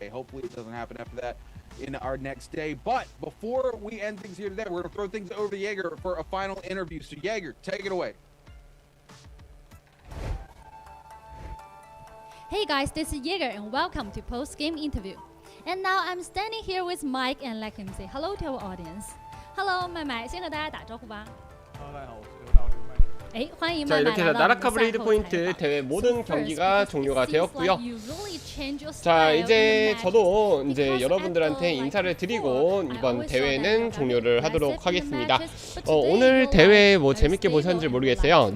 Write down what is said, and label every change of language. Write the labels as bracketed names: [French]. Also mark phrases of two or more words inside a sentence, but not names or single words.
[English] Hopefully it doesn't happen after that in our next day. But before we end things here today, we're going to throw things over to Jaeger for a final interview. So Jaeger, take it away. Hey guys, this is Jaeger and welcome to post-game interview. And now I'm standing here with Mike and let him say hello to our audience. Hello, [Chinese] 麦麦，先和大家打招呼吧。 Hello， 大家好，我是刘大，我是麦。 [Korean] 자 이렇게 해서 나라카 브레이드 포인트 대회 모든 경기가 종료가 되었고요. 자 이제 저도 이제 여러분들한테 인사를 드리고 이번 대회는 종료를 하도록 하겠습니다. 오늘 대회 뭐 재밌게 보셨는지 모르겠어요.